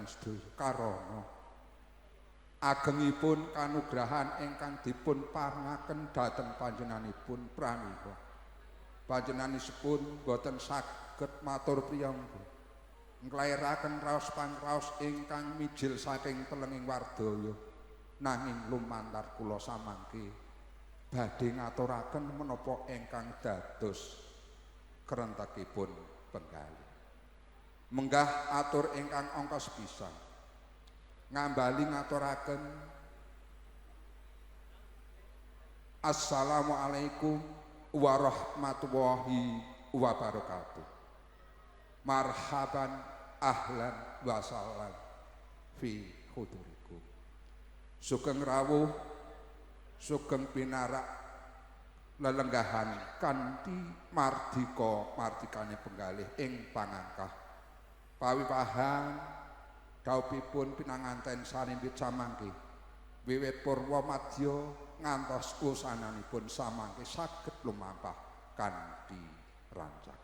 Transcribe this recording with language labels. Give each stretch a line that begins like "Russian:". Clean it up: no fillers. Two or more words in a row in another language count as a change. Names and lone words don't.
Javanese: sedaya karana agengipun kanugrahan ingkang dipun paringaken dhateng panjenenganipun pramila panjenenganipun boten saged matur priyangga nglairaken raos pangraos ingkang mijil saking telenging wardaya nanging lumantar kula samangke badhe ngaturaken menapa ingkang dados kerentekipun penggalih. Menggah atur ingkang angka sepisan ngambali ngaturaken
Arabic: السلام عليكم ورحمة الله وبركاته. مرحبا أهلا وسهلا في حضوركم.
Javanese: Sugeng rawuh sugeng pinarak lelenggahan kanthi mardika mardikane penggalih ing pangangkah pawipahan daupipun pinanganten sarimbit samangke wiwit purwa madya ngantos usananipun samangke saged lumampah kanthi rancak.